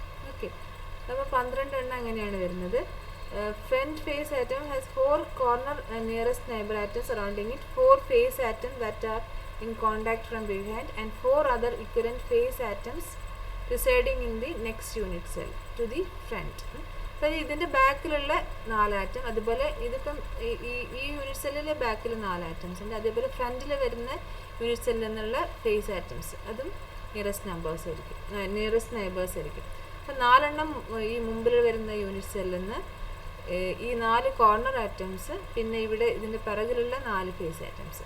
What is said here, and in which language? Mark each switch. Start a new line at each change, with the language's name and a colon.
Malayalam: Okay, അപ്പോൾ 12 എണ്ണം അങ്ങനെയാണ് വരുന്നത്.
English: Front face atom has 4 corner nearest neighbor atoms surrounding it, 4 face atoms that are in contact from behind, and 4 other equivalent face atoms residing in the next unit cell to the front.
Malayalam: അപ്പോൾ ഇതിൻ്റെ ബാക്കിലുള്ള 4 atom, അതുപോലെ ഇതിപ്പം ഈ unit സെല്ലിലെ ബാക്കിൽ 4 atoms ഉണ്ട്. അതേപോലെ ഫ്രണ്ടിൽ വരുന്ന യൂണിറ്റ് സെല്ലിൽ നിന്നുള്ള ഫേസ് ആറ്റംസ് അതും നിയറസ്റ്റ് നമ്പേഴ്സ് ആയിരിക്കും, നിയറസ്റ്റ് നൈബേഴ്സ് ആയിരിക്കും. അപ്പോൾ 4 എണ്ണം ഈ മുമ്പിൽ വരുന്ന യൂണിറ്റ് സെല്ലിൽ നിന്ന് ഈ 4 കോർണർ ആറ്റംസ്, പിന്നെ ഇവിടെ ഇതിൻ്റെ പിറകിലുള്ള 4 ഫേസ് ആറ്റംസ്.